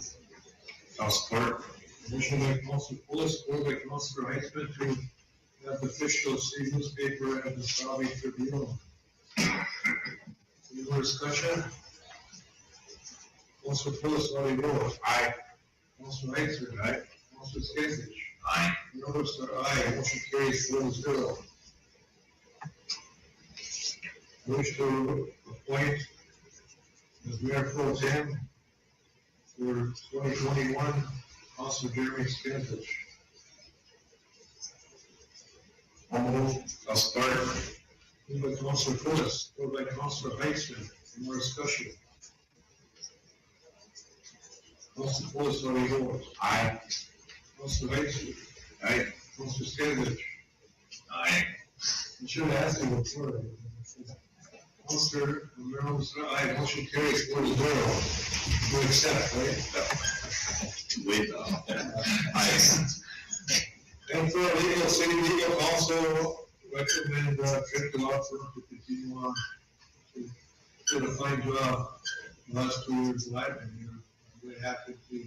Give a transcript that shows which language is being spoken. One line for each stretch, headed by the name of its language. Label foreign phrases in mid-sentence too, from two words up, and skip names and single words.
English: I'll support. Motion by Councilor Pulis, supported by Councilor Heisman to have the official city newspaper and the Sabi Tribune. Any more discussion? Councilor Pulis, how do you vote? Aye. Councilor Heisman. Aye. Councilor Skinovich. Aye. Members are aye, motion carries 4-0. Wish to appoint as Mayor Pro Tem for 2021, Councilor Jeremy Skinovich. I'll support. Moved by Councilor Pulis, supported by Councilor Heitzman. Any more discussion? Councilor Pulis, how do you vote? Aye. Councilor Heitzman. Aye. Councilor Stanley. Aye. You should have asked him before. Councilor Romero, aye, motion carries 4-0. You accept, right? Wait, aye. And for legal, city legal also recommend, Trent to law firm to continue on to did a fine job the last 2 years of life, and you're very happy, please.